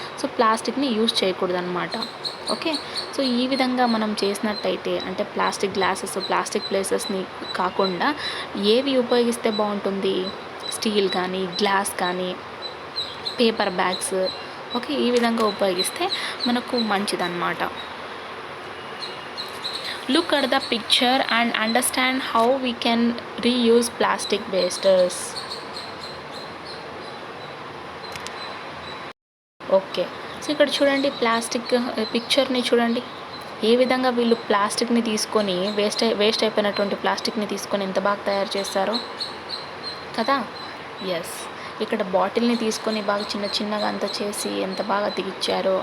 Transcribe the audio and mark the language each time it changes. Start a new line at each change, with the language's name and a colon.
Telugu: So ప్లాస్టిక్ని use చేయకూడదన్నమాట. Okay, so ఈ విధంగా మనం చేసినట్టయితే, అంటే ప్లాస్టిక్ గ్లాసెస్, ప్లాస్టిక్ ప్లేసెస్ని కాకుండా ఏవి ఉపయోగిస్తే బాగుంటుంది, స్టీల్ కానీ, గ్లాస్ కానీ, పేపర్ బ్యాగ్స్, ఓకే, ఈ విధంగా ఉపయోగిస్తే మనకు మంచిదన్నమాట.
English: Look at the picture and understand how we can reuse plastic wastes.
Telugu: Okay, so ఇక్కడ చూడండి, ప్లాస్టిక్ పిక్చర్ని చూడండి, ఏ విధంగా వీళ్ళు ప్లాస్టిక్ని తీసుకొని వేస్ట్ అయిపోయినటువంటి ప్లాస్టిక్ని తీసుకొని ఎంత బాగా తయారు చేస్తారో కదా. ఎస్, ఇక్కడ బాటిల్ని తీసుకొని బాగా చిన్న చిన్నగా అంతా చేసి ఎంత బాగా దిగిచ్చారో.